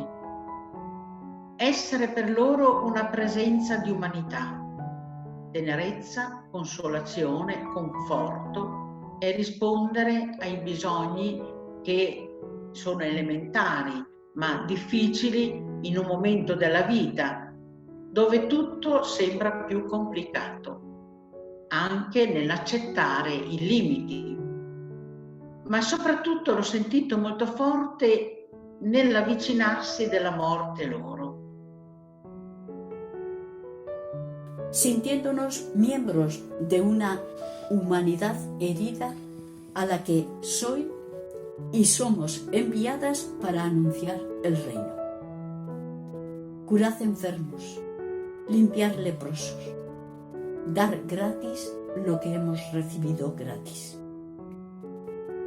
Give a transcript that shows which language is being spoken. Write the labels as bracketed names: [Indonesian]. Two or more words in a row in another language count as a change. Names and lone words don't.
[Italian] Essere per loro una presenza di umanità, tenerezza, consolazione, conforto e rispondere ai bisogni che sono elementari ma difficili in un momento della vita dove tutto sembra più complicato, anche nell'accettare i limiti. Ma soprattutto l'ho sentito molto forte nell'avvicinarsi della morte loro. [Spanish] Sintiéndonos miembros de una humanidad herida a la que soy y somos enviadas para anunciar el reino. Curad enfermos, limpiar leprosos, dar gratis lo que hemos recibido gratis.